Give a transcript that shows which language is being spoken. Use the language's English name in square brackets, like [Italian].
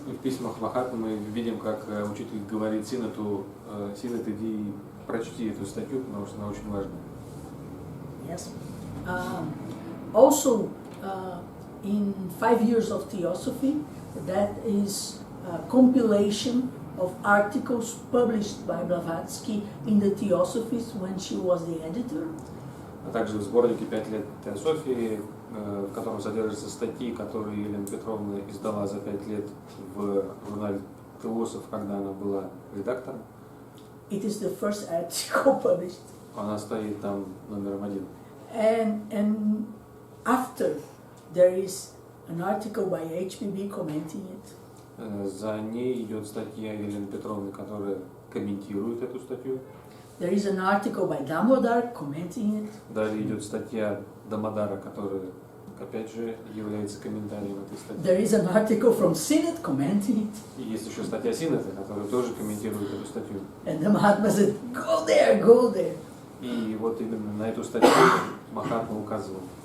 [Russian] В письмах Махатмы мы видим, как учитель говорит Синету, Синет, иди и прочти эту статью, потому что она очень важная. [English] Yes. Also, in 5 years of Theosophy, that is a compilation of articles published by Blavatsky in the Theosophies when she was the editor. [Russian] А также в сборнике «5 лет Теософии», в котором содержатся статьи, которые Елена Петровна издала за 5 лет в журнале «Теософ», когда она была редактором. [English] It is the first article published. [Russian] Она стоит там номером 1. [English] And after there is an article by HPB commenting it. [Russian] За ней идет статья Елены Петровны, которая комментирует эту статью. [English] There is an article by Damodar commenting it. [Russian] Далее идет статья Дамодара, которая, опять же, является комментарием этой статьи. [English] There is an article from Sinet commenting it. [Russian] И есть еще статья Синета, которая тоже комментирует эту статью. [English] And the Mahatma said, go there, go there. [Russian] И вот именно на эту статью Махатма указывал.